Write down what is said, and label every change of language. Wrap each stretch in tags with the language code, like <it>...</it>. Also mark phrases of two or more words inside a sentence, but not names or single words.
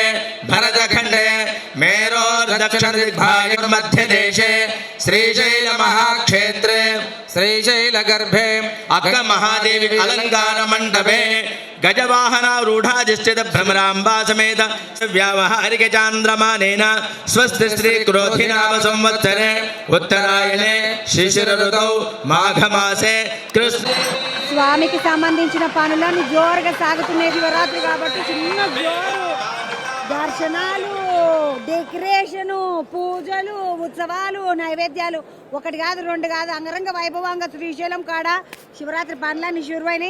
<sa>भरतखण्डे मेरोर् दक्षिणदिग्भागमध्यदेशे श्रीशैलमहाक्षेत्रे श्रीशैलगर्भे अक्कमहादेवी अलङ्कारमण्डपे गजवाहनारूढाधिष्ठित भ्रमराम्बा समेत व्यावहारिक चान्द्रमानेन स्वस्ति श्री क्रोधिनाम संवत्सरे उत्तरायणे शिशिर ऋतौ माघमासे कृष्ण</sa> <te>స్వామికి సంబంధించిన పనులన్నీ జోరుగా సాగుతున్నాయి శివరాత్రి కాబట్టి చిన్న జోరు దర్శనాలు, డెకరేషను, పూజలు, ఉత్సవాలు, నైవేద్యాలు ఒకటి కాదు రెండు కాదు అంగరంగ వైభవంగా శ్రీశైలం కాడ శివరాత్రి పనులన్నీ శురువైనాయి.</te>